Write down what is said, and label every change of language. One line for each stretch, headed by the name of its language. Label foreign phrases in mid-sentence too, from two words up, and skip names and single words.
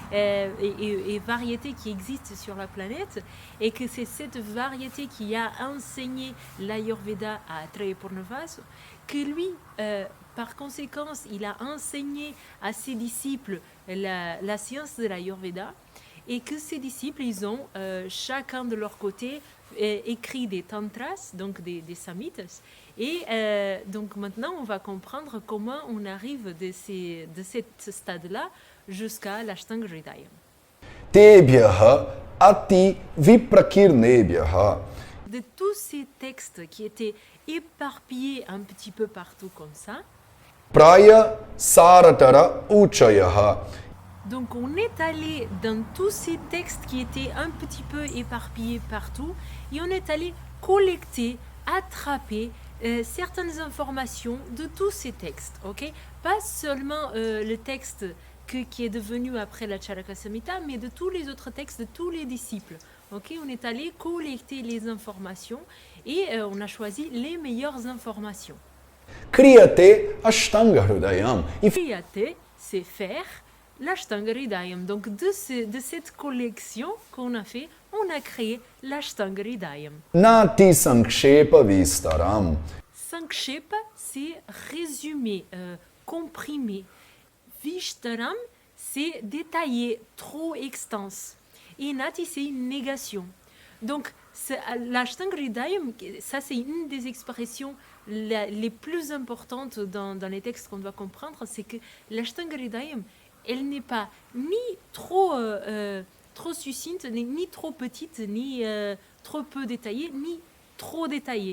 French: et variété qui existe sur la planète, et que c'est cette variété qui a enseigné l'Ayurveda à Atreya Purnavasu, que lui, par conséquence, il a enseigné à ses disciples la science de l'Ayurveda, et que ses disciples, ils ont chacun de leur côté écrit des tantras, donc des samhitas. Et donc maintenant, on va comprendre comment on arrive de ce stade-là jusqu'à l'Ashtanga Hridayam.
Sanskrit: तेभ्यः अति विप्रकीर्णेभ्यः.
French: De tous ces textes qui étaient éparpillés un petit peu partout comme ça,
Sanskrit: प्राय सारतर उच्चयः.
French: donc on est allé dans tous ces textes qui étaient un petit peu éparpillés partout et on est allé collecter, attraper certaines informations de tous ces textes, ok? Pas seulement le texte qui est devenu après la Charaka Samhita, mais de tous les autres textes de tous les disciples. Ok, on est allé collecter les informations et on a choisi les meilleures informations.
Sanskrit: क्रियते अष्टाङ्ग हृदयम्. Kriyate,
French: c'est faire l'Ashtanga Hridayam. Donc de cette collection qu'on a fait, on a créé l'Ashtanga Hridayam.
Sanskrit: नाति संक्षेप विस्तरम्. Sankshepa,
French: c'est résumé, comprimé. Vishtaram, c'est détaillé, trop extense. Et Nati, c'est une négation. Donc, l'Ashtanga Hridayam, ça c'est une des expressions les plus importantes dans les textes qu'on doit comprendre, c'est que l'Ashtanga Hridayam, elle n'est pas ni trop succincte, ni trop petite, ni trop peu détaillée, ni trop détaillée.